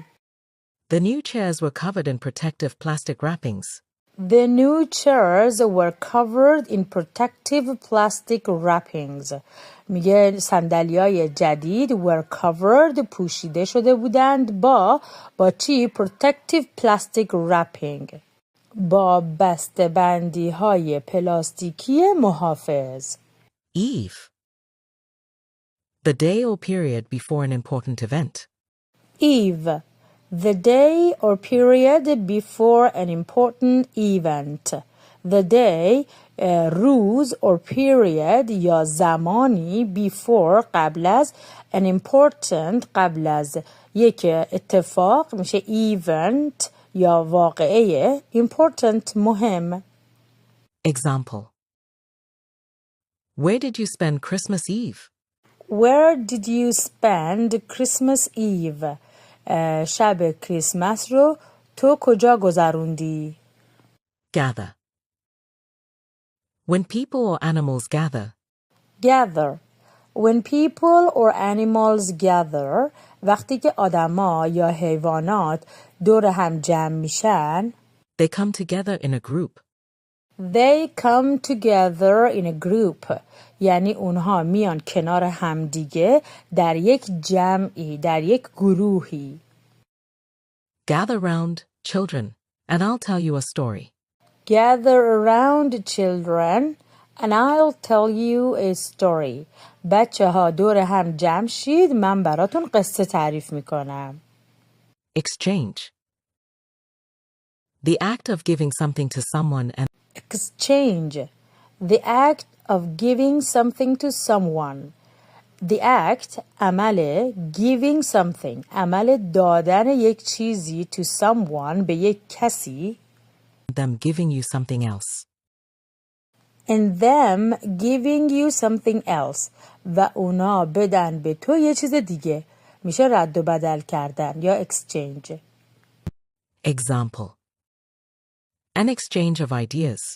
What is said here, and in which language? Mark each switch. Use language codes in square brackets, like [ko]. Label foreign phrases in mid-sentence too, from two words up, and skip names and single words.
[en] The new chairs were covered in protective plastic wrappings. The new chairs were covered in protective plastic wrappings. [fa] میگه صندلی‌های جدید [en] were covered [fa] پوشیده شده بودند با چی؟ [en] Protective plastic wrapping. [fa] با بسته‌بندی‌های پلاستیکی محافظ. [en] Eve. The day or period before an important event. Eve. The day or period before an important event. The day [fa] روز [en] or period [fa] یا زمانی before قبل از [en] an important [fa] قبل از یک اتفاق میشه event یا واقعه important مهم. [en] Example. Where did you spend Christmas Eve? Where did you spend Christmas Eve? [fa] شب کریسمس رو تو کجا گذروندی؟ [en] Gather. When people or animals gather. Gather. When people or animals gather [fa] وقتی که آدما یا حیوانات دور هم جمع میشن [en] They come together in a group. They come together in a group [fa] یعنی اونها میان کنار همدیگه در یک جمعی در یک گروهی. [en] Gather round, children, and I'll tell you a story. Gather around children and I'll tell you a story. [fa] بچه ها دور هم جمع شید من براتون قصه تعریف میکنم. [en] Exchange. The act of giving something to someone and Exchange. The act of giving something to someone. The act [fa] عمل [en] giving something [fa] عمل دادن یک چیزی [en] to someone [fa] به یک کسی [en] them giving you something else. and them giving you something else [fa] و اونا بدن به تو یه چیز دیگه میشه رد و بدل کردن یا exchange. [en] Example. An exchange of ideas.